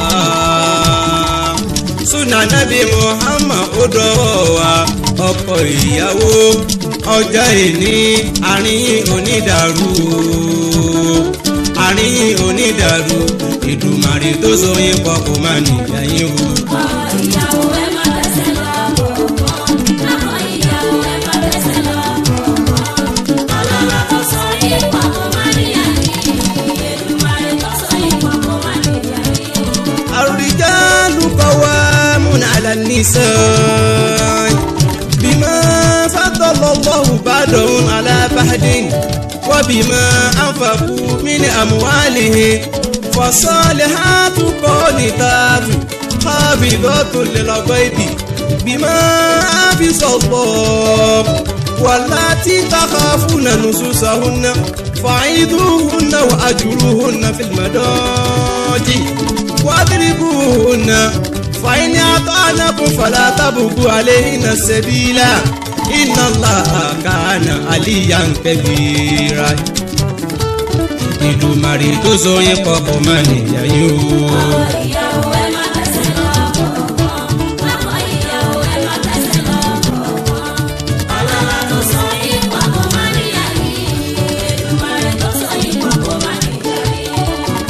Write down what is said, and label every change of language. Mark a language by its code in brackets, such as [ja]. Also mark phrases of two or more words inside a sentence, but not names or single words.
[yo] súnà Nábì Muhammad ó dọ̀wọ́ wa, ọkọ ìyàwó ọjọ́ ìní àárín onídàrú, àárín onídàrú, Èdùmàrè tó so yín pọ̀ kó má níyà yín o. Àwọn ìyàwó ẹ máa gbẹ́sẹ̀ lọ́kọ̀ọ̀kọ̀, àwọn ìyàwó ẹ máa gbẹ́sẹ̀ lọ́kọ̀ọ̀kọ̀. ọlọ́lá tó so yín pọ̀ kó má níyà yín, Èdùmàrè tó so yín pọ̀ kó má níyà yín. [ar] الرجال قوامون على النساء بما فضل الله بعضهم على بعض وبما أنفقوا من أموالهم فالصالحات قانتات حافظات للغيب بما حفظ الله واللاتي تخافون نشوزهن فعظوهن وأجروهن في المضاجع واضربوهن فإن أطعنكم فلا تبغوا عليهن السبيل إن الله كان عليا كبيرا. [yo] Ìdùmarè tó so yín pọ̀ kò má nìyà yín o. ìyàwó ẹ má tẹ̀sẹ̀ lọ́kọ̀ọ̀kan ọkọ ìyàwó ẹ má tẹ̀sẹ̀ lọ́kọ̀ọ̀kan ọlọ́lá tó so yín pọ̀ kò má níyà yín Èdùmàrè tó so yín pọ̀ kò má níyà yín.